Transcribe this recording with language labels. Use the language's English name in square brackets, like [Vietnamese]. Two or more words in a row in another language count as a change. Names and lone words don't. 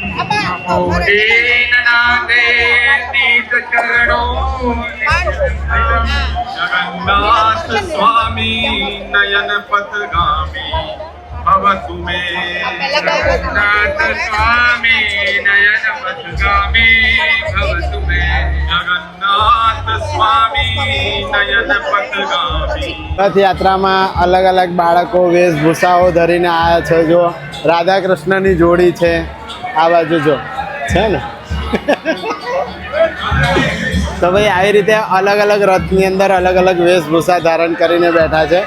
[Sanskrit] जगन्नाथ स्वामी नयन पथगामी भवतु मे। जगन्नाथ स्वामी नयन पथगामी भवतु मे। जगन्नाथ स्वामी नयन पथगामी। [Gujarati] રથયાત્રામાં અલગ અલગ બાળકો વેશભૂષાઓ ધરીને આવ્યા છે। જો રાધા કૃષ્ણની જોડી છે આ બાજુ જો છે ને। તો ભાઈ આવી રીતે અલગ અલગ રથની અંદર અલગ અલગ વેશભૂષા ધારણ કરીને બેઠા છે।